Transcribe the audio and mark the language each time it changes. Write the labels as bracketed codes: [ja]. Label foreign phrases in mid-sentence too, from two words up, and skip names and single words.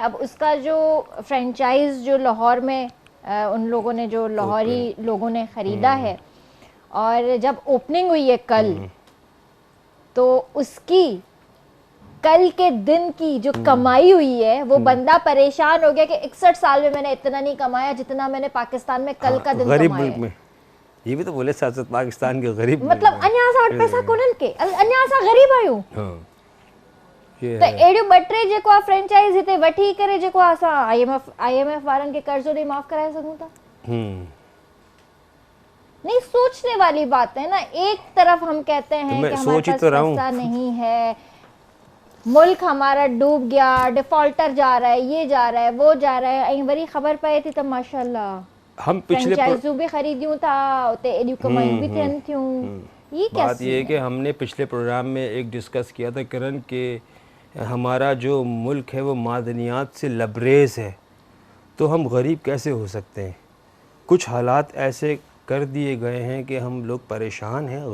[ur] اب اس کا جو فرنچائز جو لاہور میں ان لوگوں نے، جو لاہوری لوگوں نے خریدا ہے، اور جب اوپننگ ہوئی ہے کل، تو اس کی کل کے دن کی جو کمائی ہوئی ہے، وہ بندہ پریشان ہو گیا کہ 61 سال میں میں نے اتنا نہیں کمایا جتنا میں نے پاکستان میں کل کا دن गरीब कमाया। ملک میں یہ بھی تو بولے ساتھ پاکستان کے غریب, [sd] मतलब अन्या सा वट पैसा कोनन के, अन्या सा गरीब आयूं। [ur] ہاں، یہ तो [sd] एडियो बटरे जेको आ फ्रेंचाइज हिते वठी करे जेको असां IMF वारन के कर्जो दे माफ कराए सकूं था। [ur] نہیں، سوچنے والی بات ہے نا. ایک طرف ہم کہتے ہیں کہ ہمارے پاس پیسہ نہیں ہے، ملک ہمارا ڈوب گیا، ڈیفالٹر جا رہا ہے، یہ جا رہا ہے، وہ جا رہا ہے, [sd] वरी खबर पए थी तो माशाल्लाह [ur] ہم پچھلے [sd] फ्रेंचाइजू भी खरीदियूं था, उते एडियो कमाई भी थियन थियूं। [ur] یہ کیا بات یہ ہے کہ ہم نے پچھلے پروگرام میں ایک ڈسکس کیا تھا کرن کے ہمارا جو ملک ہے وہ معدنیات سے لبریز ہے، تو ہم غریب کیسے ہو سکتے ہیں? کچھ حالات ایسے کر دیے گئے ہیں کہ ہم لوگ پریشان ہیں.